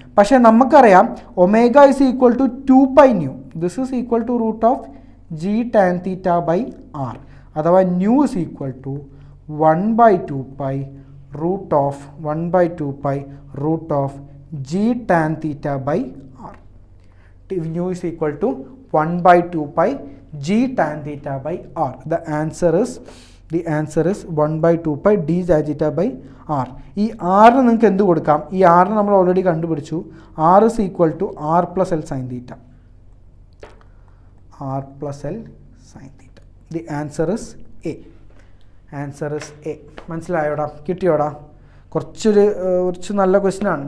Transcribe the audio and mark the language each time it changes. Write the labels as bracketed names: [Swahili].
[Malayalam] പക്ഷേ നമുക്കറിയാം [English] Omega is equal to 2π nu. This is equal to root of g tan theta by r. അഥവാ nu is equal to 1/2π root of 1/2π root of g tan theta by r. Nu is equal to 1/2π g tan theta by r. The answer is 1/2π d tan theta by r. [Malayalam] ഈ r നിങ്ങൾക്ക് എന്ത് കൊടുക്കാം, ഈ r നമ്മൾ already കണ്ടുപിടിച്ചു. [English] r is equal to r plus l sin theta. r plus l sin theta. The answer is a. [Malayalam] മനസ്സിലായോടാ, കിട്ടിയോടാ? കുറച്ച് നല്ല question ആണ്.